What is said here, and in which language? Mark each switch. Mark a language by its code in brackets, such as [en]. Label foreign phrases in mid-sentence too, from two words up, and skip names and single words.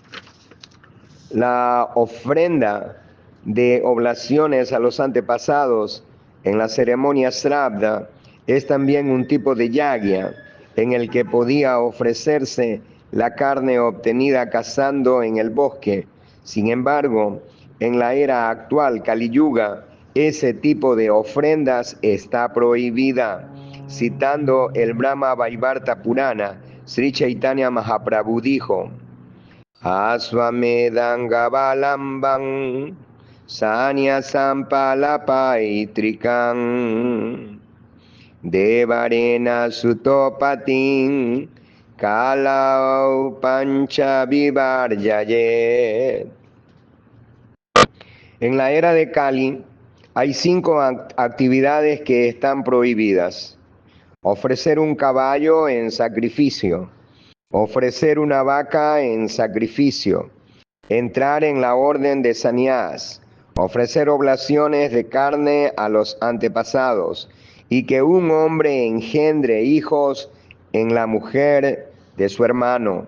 [es] La ofrenda de oblaciones a los antepasados en la ceremonia Sravda es también un tipo de yagya en el que podía ofrecerse la carne obtenida cazando en el bosque. Sin embargo, en la era actual, Kali Yuga, ese tipo de ofrendas está prohibida. Citando el Brahma Vaivarta Purana, Sri Chaitanya Mahaprabhu dijo: [sa] अश्वमेधं गवालम्भं संन्यासं पलपैतृकम् देवरेण सुतोत्पत्तिं कलौ पञ्च विवर्जयेत्. [es] En la era de Kali hay 5 actividades que están prohibidas: ofrecer un caballo en sacrificio, ofrecer una vaca en sacrificio, entrar en la orden de Sanyas, ofrecer oblaciones de carne a los antepasados, y que un hombre engendre hijos en la mujer de su hermano.